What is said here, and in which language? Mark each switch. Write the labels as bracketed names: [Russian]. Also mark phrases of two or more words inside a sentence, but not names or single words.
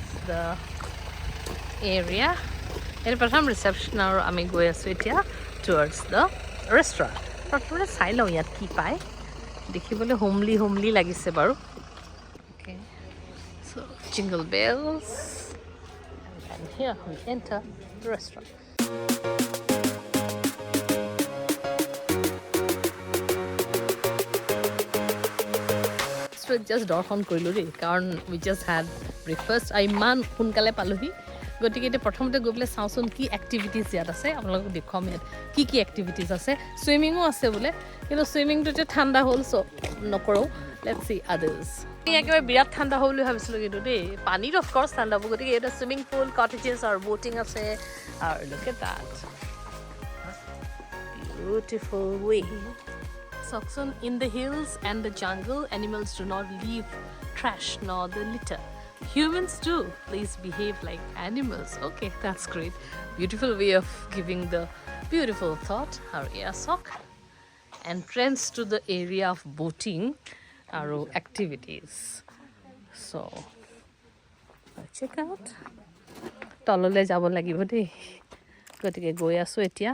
[English] the area. It's প্ৰথম reception [Assamese] আৰু আমি গৈ আছোঁ এতিয়া [English] towards the restaurant. [Assamese] প্ৰথমতে চাই লওঁ ইয়াত কি পায় দেখিবলৈ homely লাগিছে বাৰু. [English] Okay, so jingle bells, and here we enter the restaurant. Just [Assamese] দৰ্শন কৰিলোঁ দেই কাৰণ [English] we just had breakfast. [Assamese] ইমান সোনকালে পালোহি গতিকে এতিয়া প্ৰথমতে গৈ পেলাই চাওঁচোন কি এক্টিভিটিজ ইয়াত আছে আপোনালোকক দেখুৱাম ইয়াত কি এক্টিভিটিজ আছে চুইমিঙো আছে বোলে কিন্তু চুইমিংটো এতিয়া ঠাণ্ডা হ'ল চ' নকৰোঁ [English] let's see others [Assamese] একেবাৰে বিৰাট ঠাণ্ডা হ'ব বুলি ভাবিছিলোঁ কিন্তু দেই পানীত অফক'ৰ্চ ঠাণ্ডা হ'ব গতিকে এটা [English] swimming pool cottages [Assamese] আৰু ব'টিং আছে আৰু [English] look at that beautiful way. Saxon, in the hills and the jungle, animals do not leave trash nor the litter. Humans do. Please behave like animals. Okay, that's great. Beautiful way of giving the beautiful thought. Our airsock. Entrance to the area of boating or activities. So, check out. [Assamese] তললৈ যাব লাগিব দেই। গতিকে গৈ আছোঁ এতিয়া.